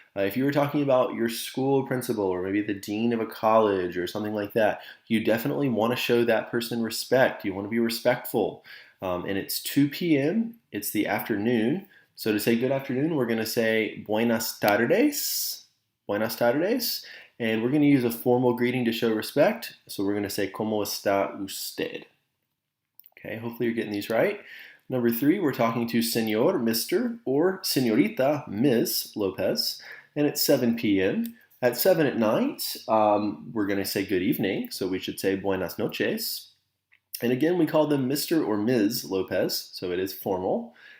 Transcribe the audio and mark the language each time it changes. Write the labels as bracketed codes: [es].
[en] If you were talking about your school principal or maybe the dean of a college or something like that, you definitely want to show that person respect. You want to be respectful. And it's 2 p.m., it's the afternoon. So to say good afternoon, we're going to say [es] buenas tardes. Buenas tardes. [en] And we're going to use a formal greeting to show respect. So we're going to say [es] ¿Cómo está usted? [en] Okay, hopefully you're getting these right. Number 3, we're talking to Senor, Mr., or Senorita, Ms. Lopez, and it's 7 p.m. At 7 at night, we're going to say good evening, so we should say [es] buenas noches. [en] And again, we call them Mr. or Ms. Lopez, so it is formal.